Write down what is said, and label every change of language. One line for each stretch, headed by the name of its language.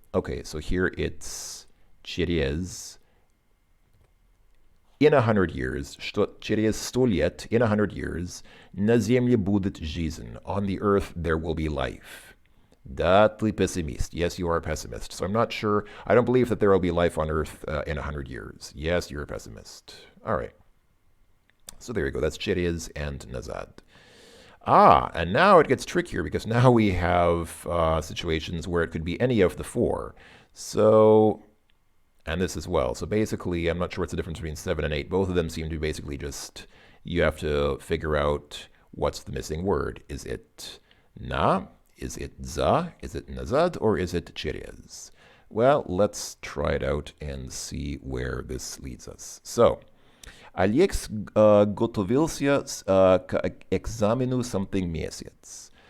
English: Okay, so here it's через... In 100 years,
Russian: что через 100 лет,
English: in 100 years,
Russian: на Земле будет жизнь.
English: On the earth there will be life.
Russian: Да, ты pessimist.
English: Yes, you are a pessimist. So I'm not sure. I don't believe that there will be life on earth in 100 years. Yes, you're a pessimist. All right. So there you go. That's через and назад. And now it gets trickier because now we have situations where it could be any of the four. So... And this as well. So basically, I'm not sure what's the difference between 7 and 8. Both of them seem to be basically just, you have to figure out what's the missing word. Is it na? Is it za? Is it nazad? Or is it через? Well, let's try it out and see where this leads us.
Russian: So, Алекс готовился к экзамену something месяц.